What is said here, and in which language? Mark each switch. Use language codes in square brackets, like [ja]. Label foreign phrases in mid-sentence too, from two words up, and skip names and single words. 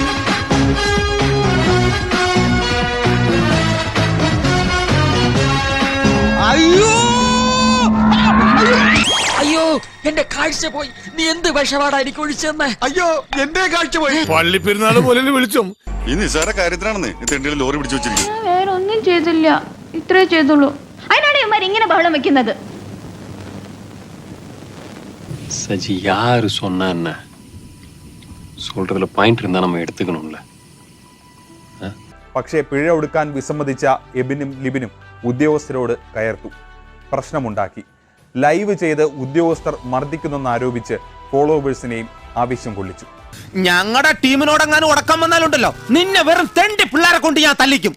[ml] അയ്യോ അയ്യോ, എന്റെ കാഴ്ച പോയി. നീ എന്ത് വിഷപാടാ എനിക്ക് ഒഴിച്ചെന്ന്? അയ്യോ, എന്റെ കാഴ്ച പോയി. പള്ളി പെരുന്നാൾ പോലെ വിളിച്ചോ. ഈ നിസ്സാര കാര്യത്തിനാണെന്ന് ഈ ലോറി പിടിച്ചു വെച്ചിരിക്കും. വേറെ ഒന്നും ചെയ്തില്ല, ഇത്രേ ചെയ്തുള്ളൂ. അതിനാണ് ഇവന്മാർ ഇങ്ങനെ ബഹളം വെക്കുന്നത്. [ta] சஜி யாரு சொன்னா என்ன சொல்றதுல பாயிண்ட் இருந்தா நம்ம எடுத்துக்கணும்ல. [ml] പക്ഷേ പിഴ ഒടുക്കാൻ വിസമ്മതിച്ച എബിനും ലിബിനും ഉദ്യോഗസ്ഥരോട് കയർത്തു, പ്രശ്നമുണ്ടാക്കി. ലൈവ് ചെയ്ത് ഉദ്യോഗസ്ഥർ മർദ്ദിക്കുന്നെന്നാരോപിച്ച് ഫോളോവേഴ്സിനെയും ആവശ്യം കൊള്ളിച്ചു. ഞങ്ങളുടെ ടീമിനോടെങ്ങാനും ഉടക്കം വന്നാലുണ്ടല്ലോ, നിന്നെ വെറും തെണ്ടി പിള്ളേരെ കൊണ്ട് ഞാൻ തല്ലിക്കും.